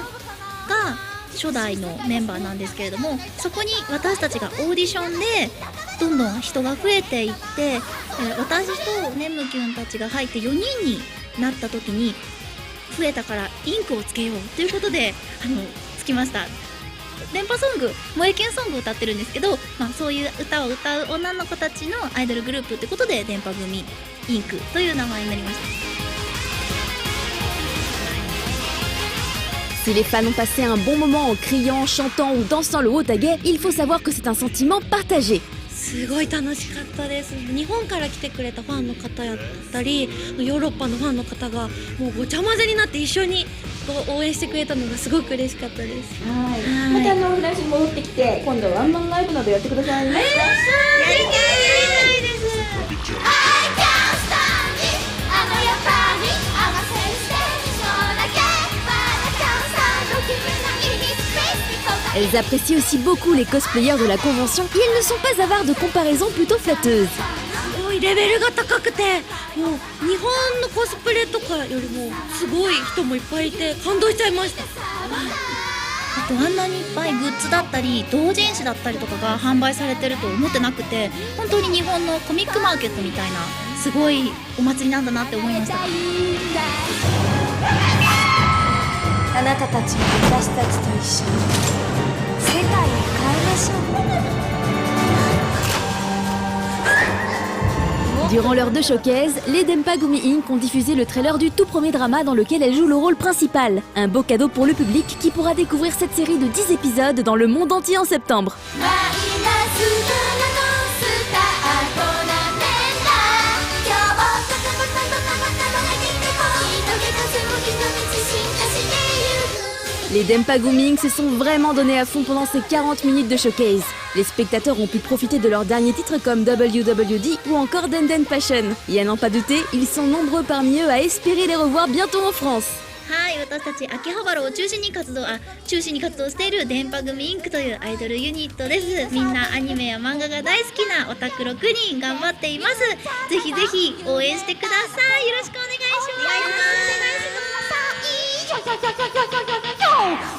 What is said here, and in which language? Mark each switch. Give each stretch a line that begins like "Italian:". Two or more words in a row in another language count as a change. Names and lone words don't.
Japanese: が初代のメンバーなんですけれども、そこに私たちがオーディションでどんどん人が増えていって、私とネムキュンたちが入って4人になった時に増えたからインクをつけようということでつきました。電波ソング、萌えキュンソングを歌ってるんですけど、そういう歌を歌う女の子たちのアイドルグループってことで電波組インクという名前になりました。
French: Si les fans ont passé un bon moment en criant, chantant ou dansant le Wotage, il faut savoir que c'est un sentiment partagé.
Japanese: すごい楽しかったです。日本から来てくれたファンの方やったり、ヨーロッパのファンの方がもうごちゃ混ぜになって一緒に応援してくれたのがすごく嬉しかったです。はい。またフランスに戻ってきて、今度ワンマンライブなどやってくださいね。やりたいです。
French: Elles apprécient aussi beaucoup les cosplayers de la convention et elles ne sont pas avares de comparaisons plutôt flatteuses.
Japanese: すごいレベルが高くて、もう日本のコスプレとかよりもすごい人もいっぱいいて感動しちゃいました。あとあんなにいっぱいグッズだったり同人誌だったりとかが販売されてると思ってなくて、本当に日本のコミックマーケットみたいなすごいお祭りなんだなって思いました。あなたたちも私たちと一緒に世界を変えましょう。
French: Durant l'heure de showcase, les Denpagumi Inc. ont diffusé le trailer du tout premier drama dans lequel elle joue le rôle principal. Un beau cadeau pour le public qui pourra découvrir cette série de 10 épisodes dans le monde entier en septembre. Les Denpagumi Inc. se sont vraiment donnés à fond pendant ces 40 minutes de showcase. Les spectateurs ont pu profiter de leurs derniers titres comme WWD ou encore Denden Passion. Et à n'en pas douter, ils sont nombreux parmi eux à espérer les revoir bientôt en France.
Japanese: はい、私たち秋葉原を中心に活動している電波組インクというアイドルユニットです。みんなアニメや漫画が大好きなオタク6人頑張っています。ぜひぜひ応援してください。よろしくお願いします。